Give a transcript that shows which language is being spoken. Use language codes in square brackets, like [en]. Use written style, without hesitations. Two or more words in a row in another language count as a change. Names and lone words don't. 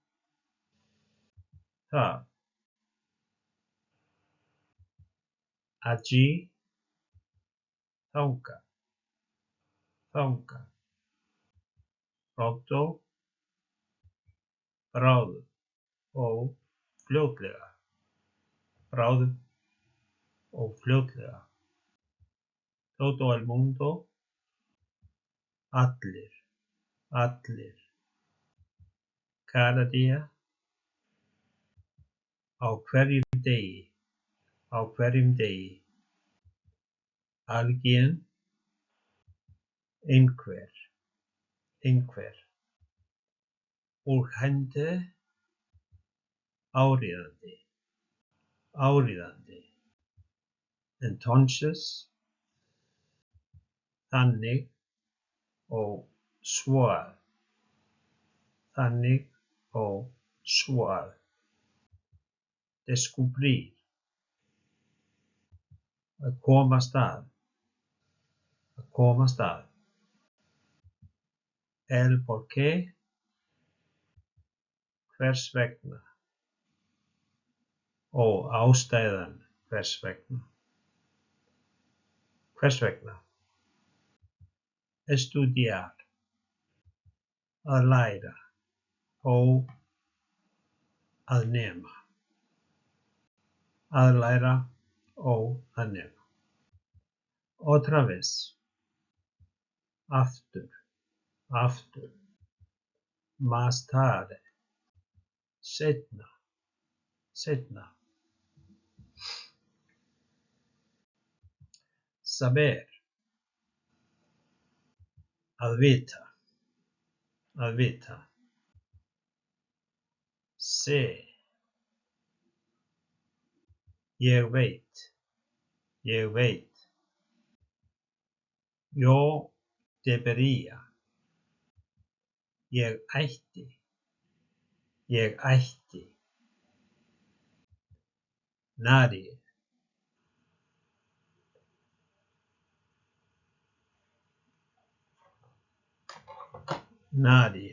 [is] Það. Allí. Þangað. Þangað. Pronto. Bráðum. Og fljótlega. Bráðum og fljótlega. [es] Todo el mundo. [is] Allir. Allir. [es] Cada día. [is] Á hverjum degi. Á hverjum degi. Alguien. Einhver. Einhver. Urgente. Áríðandi. Áríðandi. Entonces. Þannig. Og svo að. Þannig og svo að. Descubrir. Að komast að. Að komast að. [es] El porqué. [is] Hvers vegna. Og ástæðan hvers vegna. Hvers vegna. Estudiar. Að læra. Og að nema. Að læra og að nema. [es] Otra vez. [is] Aftur. Aftur. [es] Más tarde. [is] Seinna. Seinna. [es] Saber. [is] Að vita. Að vita. Se. Ég veit. Ég veit. [es] Yo debería. [is] Ég ætti. Ég ætti. [es] Nadie. Nadie.